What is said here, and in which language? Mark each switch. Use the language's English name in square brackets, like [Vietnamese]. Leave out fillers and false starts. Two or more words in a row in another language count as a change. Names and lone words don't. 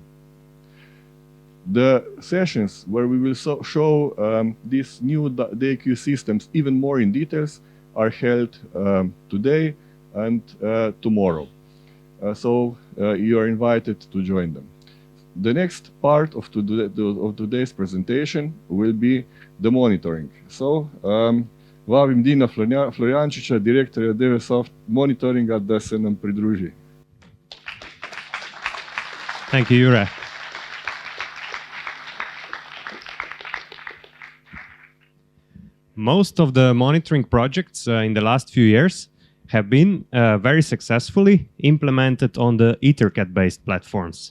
[English] The sessions where we will show these new DAQ systems even more in details are held today and tomorrow. So you are invited to join them. The next part of today's presentation will be the monitoring. [Slovenian] So vabim Dina Florjančića, direktorja Dewesoft monitoringa, da se nam pridruži. [English] Thank you, Jure. Most of the monitoring projects in the last few years have been very successfully implemented on the EtherCAT-based platforms.